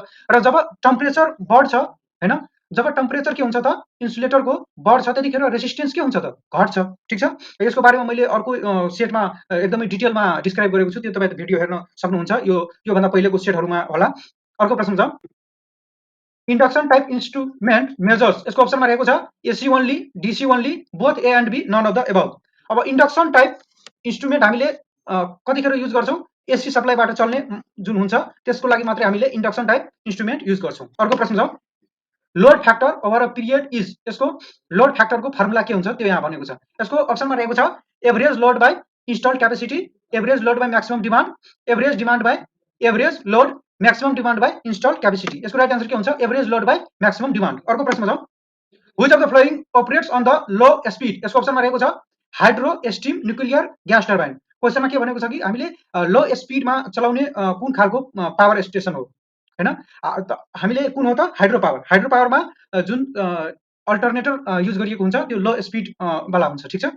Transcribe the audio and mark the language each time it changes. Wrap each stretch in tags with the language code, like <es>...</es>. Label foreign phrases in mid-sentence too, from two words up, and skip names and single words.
<ne>र जब टेम्परेचर बढ्छ होइन जब टेम्परेचर के हुन्छ त इन्सुलेटरको बढ्छ त्यतिखेर रेसिस्टेन्स के हुन्छ त घट्छ, ठिक छ। यसको बारेमा मैले अर्को सेटमा एकदमै डिटेलमा डिस्क्राइब गरेको छु, त्यो तपाईँ भिडियो हेर्न सक्नुहुन्छ योभन्दा पहिलेको सेटहरूमा होला। अर्को प्रश्न छ</ne> <en>induction type instrument measures,</en> <ne>इसको ऑप्शन में रहेको छ</ne> <en>AC only, DC only, both A and B, none of the above.</en> <ne>अब</ne> <en>induction type instrument</en> <ne>हामीले कतिखेर युज गर्छौँ एसी सप्लाईबाट चल्ने जुन हुन्छ त्यसको लागि मात्रै हामीले</ne> <en>induction type instrument</en> <ne>युज गर्छौँ। अर्को प्रश्न छ</ne> <en>load factor over a period is,</en> <ne>यसको लोड फ्याक्टरको फर्मुला के हुन्छ त्यो यहाँ भनेको छ। यसको अप्सनमा रहेको छ</ne> <en>average load by installed capacity, average load by maximum demand, average demand by average load, maximum demand by installed capacity. इसको right answer</en> <ne>क्या हुन्छ</ne> <en>average load by maximum demand.</en> <ne>अर्को प्रश्न छ</ne> <en>which of the following operates on the low speed,</en> <ne>यसको अप्सनमा रहेको छ</ne> <en>hydro, steam, nuclear, gas turbine.</en> <ne>क्वेशनमा के भनेको छ कि हामीले लो स्पीडमा चलाउने कुन खालको</ne> <en>power station</en> <ne>हो हैन हामीले कुन हो त</ne> <en>hydro power.</en> <ne>हाइड्रो पावरमा जुन अल्टरनेटर युज गरिएको हुन्छ त्यो</ne> <en>low speed</en> <ne>वाला हुन्छ, ठीक छ।</ne>